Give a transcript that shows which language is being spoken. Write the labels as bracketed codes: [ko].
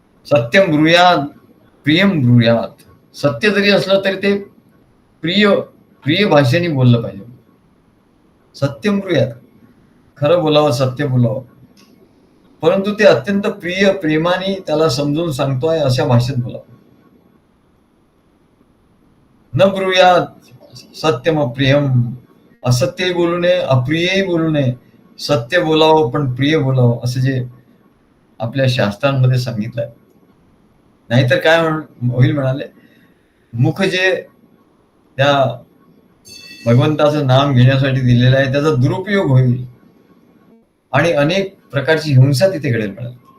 [sa] सत्यम ब्रूयात प्रियम ब्रूयात. [mr] सत्य जरी असलं तरी ते प्रिय प्रिय भाषेने बोललं पाहिजे. [sa] सत्यम ब्रूयात, [mr] खरं बोलावं, सत्य बोलावं, परंतु ते अत्यंत प्रेमाने त्याला समजून सांगतोय अशा भाषेत बोलावं. [sa] न ब्रूयात सत्यम अप्रियम. [mr] असत्यही बोलू नये, अप्रियही बोलू नये. सत्य बोलावं पण प्रिय बोलावं, असं जे आपल्या शास्त्रांमध्ये सांगितलंय. नाहीतर काय होईल म्हणाले, मुख जे त्या भगवंताचं नाम घेण्यासाठी दिलेलं आहे त्याचा दुरुपयोग होईल आणि अनेक प्रकारची हिंसा तिथे घडेल म्हणाले.